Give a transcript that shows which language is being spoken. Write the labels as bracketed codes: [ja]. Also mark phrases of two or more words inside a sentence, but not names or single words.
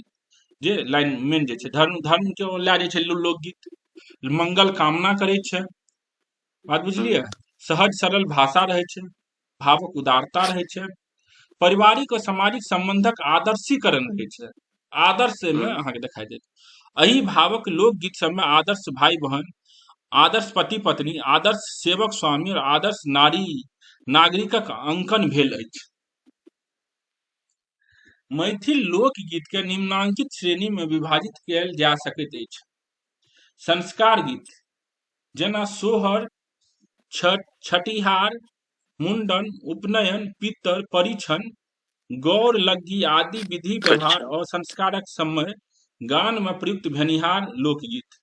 [mai] जे लाइन मेन जे छै, धर्म के ओर ला जाय छै लोकगीत, मंगल कामना करे छै। बात बुझलिए? सहज सरल भाषा रहे छै, भावक उदारता रहे छै, पारिवारिक और सामाजिक संबंधक आदर्शीकरण रहे छै। आदर्श में अहाँ के दिखाई देत। एही भावक लोकगीत सब में आदर्श भाई बहन, आदर्श पति पत्नी, आदर्श सेवक स्वामी और आदर्श नागरिकक अंकन भेल अछि। मैथिल लोकगीत के निम्नांकित श्रेणी में विभाजित कयल जा सकैत अछि। संस्कार गीत जेना सोहर, छठिहार, मुंडन, उपनयन, पितर, परिछन, गौर लग्गी आदि विधि व्यवहार और संस्कारक समय गान में प्रयुक्त भेनिहार लोकगीत।